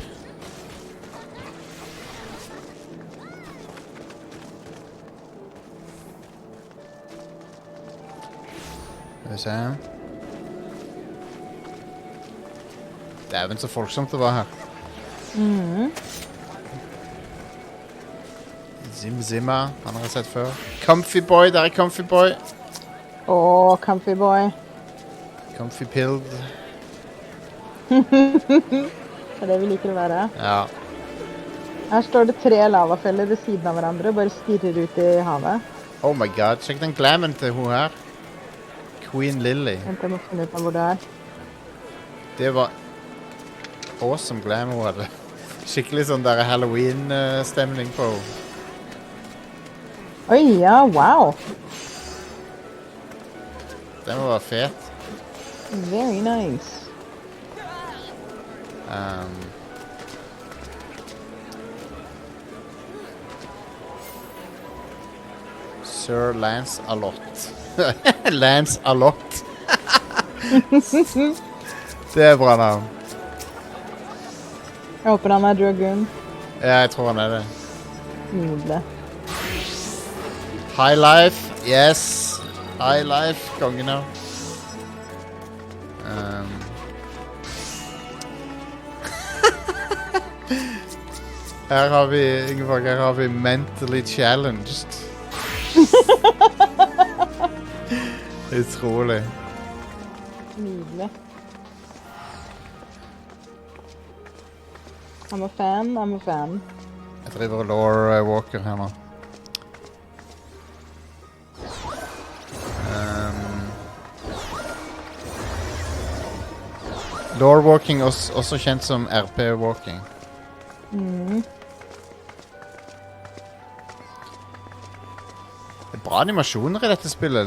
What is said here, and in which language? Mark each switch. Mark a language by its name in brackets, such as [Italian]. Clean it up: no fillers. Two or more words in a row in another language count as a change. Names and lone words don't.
[Norwegian] Skal vi se. Dæven, så folksomt det var her. Zimma, han har jeg sett før. Comfy Boy, der er Comfy Boy. Comfy boy. Comfy Pilled. Det er det vi liker å være. Ja. Her står det 3 lavafeller ved siden av hverandre, bare stirrer ut i havet. [English] Oh my god, [Norwegian] sjekk den glammen til hun her. Queen Lily. Vent, jeg må finne ut av hvor det er. Det var [English] awesome glam [Norwegian] hun hadde. Skikkelig sånn der Halloween-stemning på henne. Oi, ja, wow. Den var fet. [English] Very nice. [Norwegian] Sir Lance Alott. Lance Alott. Det er bra navn. Jeg håper han er dragoon. Ja, jeg tror han er det. Nydelig. High Life, yes. High Life, kongen av. Her har vi, Ingeborg, her har vi Mentally Challenged. Utrolig. Nydelig. [English] I'm a fan, I'm a fan. [Norwegian] Jeg driver Lore Walker her nå. Lore Walking, også kjent som RP Walking. Det er bra animasjoner i dette spillet.